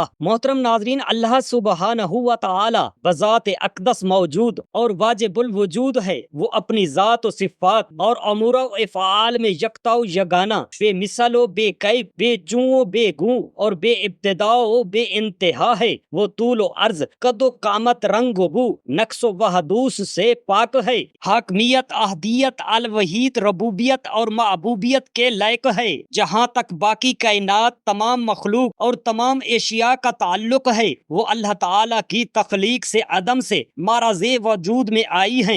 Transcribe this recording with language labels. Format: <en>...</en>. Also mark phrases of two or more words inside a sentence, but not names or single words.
<ur>محترم ناظرین،</ur> <ar>اللہ سبحانہ و تعالی</ar> <ur>بذات اقدس موجود اور واجب الوجود ہے۔ وہ اپنی ذات و صفات اور امور و افعال میں یکتا و یگانہ، بے مثل و بے کیف، بے جوں و بے گوں اور بے ابتدا و بے انتہا ہے۔ وہ طول و عرض، قد و قامت، رنگ و بو، نقص و حدوث سے پاک ہے۔ حاکمیت، احدیت، الوحید، ربوبیت اور معبوبیت کے لائق ہے۔ جہاں تک باقی کائنات، تمام مخلوق اور تمام اشیاء کا تعلق ہے، وہ اللہ تعالی کی تخلیق سے عدم سے معرض وجود میں آئی ہیں۔</ur>